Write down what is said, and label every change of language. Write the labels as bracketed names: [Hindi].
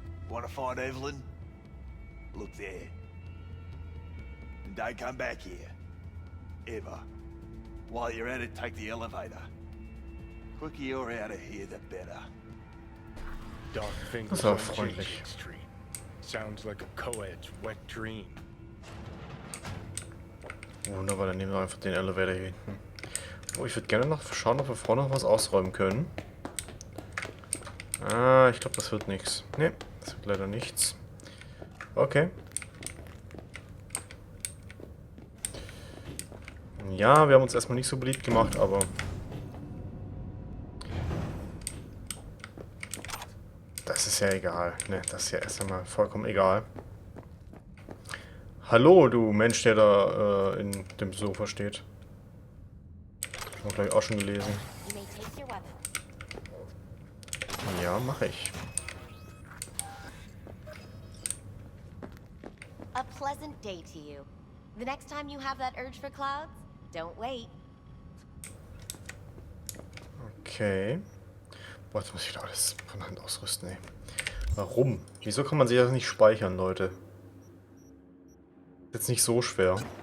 [English] Want to find Evelyn? Look there. And don't come back here. Ever. While you're at it, take the elevator. Quicker you're out of here, the better. Dark fingers [German] Das war on freundlich. [English] Jig Street. Sounds like a co-ed's wet dream. [German] Wunderbar, dann nehmen wir einfach den Elevator hier hinten. Oh, ich würde gerne noch schauen, ob wir vorne noch was ausräumen können. Ah, ich glaube, das wird nichts. Ne, das wird leider nichts. Okay. Ja, wir haben uns erstmal nicht so beliebt gemacht, aber... Das ist ja egal. Ne, das ist ja erst einmal vollkommen egal. Hallo, du Mensch, der da in dem Sofa steht. Haben wir, glaube ich, auch schon gelesen. [English] You may take your weapon. [German] Ja, mache ich. [English] A pleasant day to you. The next time you have that urge for clouds, don't wait. [German] Okay. Boah, jetzt muss ich wieder alles von Hand ausrüsten, ey. Warum? Wieso kann man sich das nicht speichern, Leute? Ist jetzt nicht so schwer.